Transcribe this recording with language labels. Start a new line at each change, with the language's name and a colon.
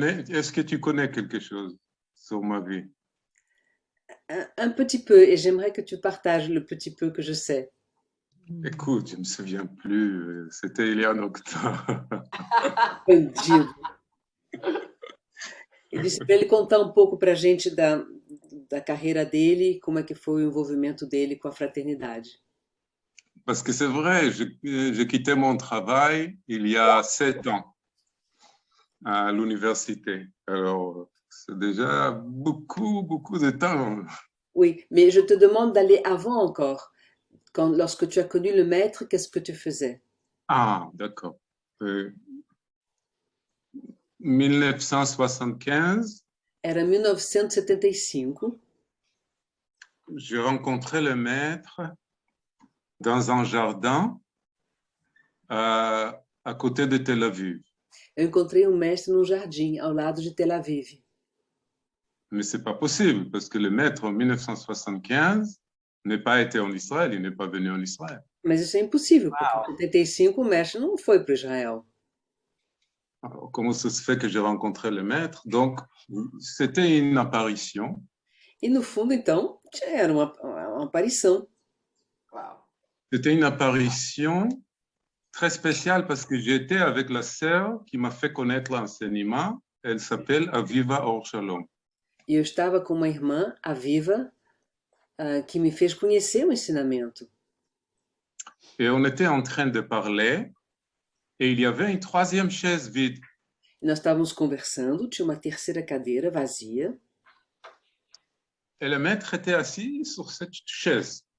French: Est-ce que tu connais quelque chose sur ma vie? Un petit peu, et j'aimerais que tu partages le petit peu que je sais. Écoute, je ne me souviens plus, c'était il y a longtemps.
Portuguese: Bandido. Ele disse para ele contar um pouco para a gente da carreira dele, como é que foi o envolvimento dele com a fraternidade.
French: Parce que c'est vrai, j'ai quitté mon travail il y a 7 ans à l'université. Alors, c'est déjà beaucoup, beaucoup de temps. Oui, mais je te demande d'aller avant encore. Lorsque tu as connu le maître, qu'est-ce que tu faisais? Ah, d'accord. 1975.
Portuguese: Era 1975.
French: J'ai rencontré le maître dans un jardin à côté de Tel Aviv.
Portuguese: Eu encontrei um mestre num jardim ao lado de Tel Aviv.
French: Mais c'est pas possible parce que le maître en 1975 n'est pas été en Israël, il n'est pas venu en Israël.
Portuguese: Mas isso é impossível, porque em 75 o mestre não foi para Israel.
French: Alors, comment ça se fait que j'ai rencontré le maître? Donc, c'était une apparition.
Portuguese: E no fundo, então, era uma aparição.
French: C'était une apparition très spéciale parce que j'étais avec la sœur qui m'a fait connaître l'enseignement. Elle s'appelle Aviva Or Shalom.
Portuguese: E eu estava com uma irmã, a Viva, que me fez conhecer o ensinamento.
French: Et on était en train de parler et il y avait une troisième chaise vide.
Portuguese: Nós estávamos conversando, tinha uma terceira cadeira vazia.
French: Et le maître était assis sur cette chaise.